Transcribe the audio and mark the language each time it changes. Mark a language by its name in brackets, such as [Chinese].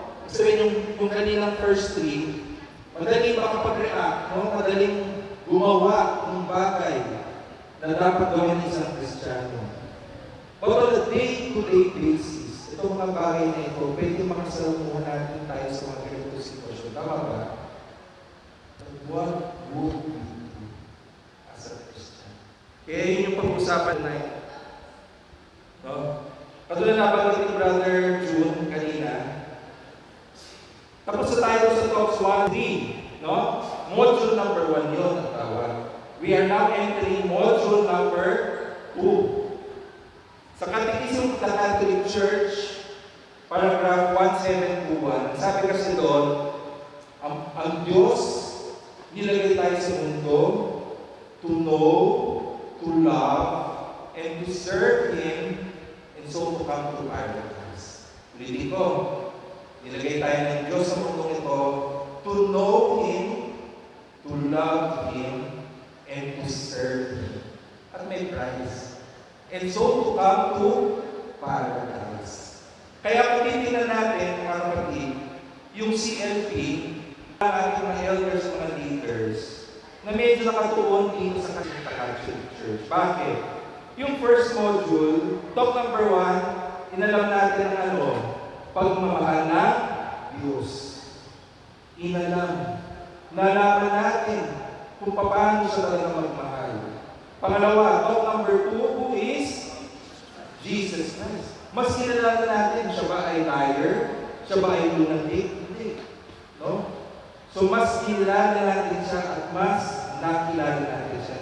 [Filipino] Sabihin yung kaninang [English] first three, [Filipino] madali makapag-react, no? Madaling gumawa ng bagay na dapat gawin ng isang Kristiyano. [English] But on a day-to-day basis, [Filipino] itong mga bagay na ito, pwede makasalamuhan natin tayo sa mga ganitong sitwasyon. Tama ba? [English] What would we do as a Christian? [Filipino] Kaya yun yung pag-usapan na yun. No? Katulad na nabanggit ni Brother June kanina, tapos na tayo sa talks 1-3, no? [English] Module number 1 [Filipino] yun ang tawag. [English] We are now entering module number 2. Sa Catechism of the Catholic Church, paragraph 1721, [Filipino] sabi kasi doon, ang Diyos nilagay tayo sa mundo [English] to know, to love, and to serve Him, and so to come to paradise. [Filipino] Ulitin ko, nilagay tayo ng Diyos sa mundo ito [English] to know Him, to love Him, and to serve Him. [Filipino] At may price. [English] And so to come to paradise. [Filipino] Kaya kung titignan natin, mga kapatid, yung CLP, ang ating mga elders, mga leaders, na medyo nakatuon dito sa Catholic Church. Bakit? Yung first module, talk number 1, inalam natin ang ano? Pagmamahal na Diyos. Inalam. Nalaman natin kung paano siya talaga magmahal. Pangalawa, [English] talk number 2, who is Jesus Christ. [Filipino] Mas kinalala natin, siya ba ay liar? Siya ba ay lunatic? Hindi. No? So, mas kilala natin siya at mas nakilala natin siya.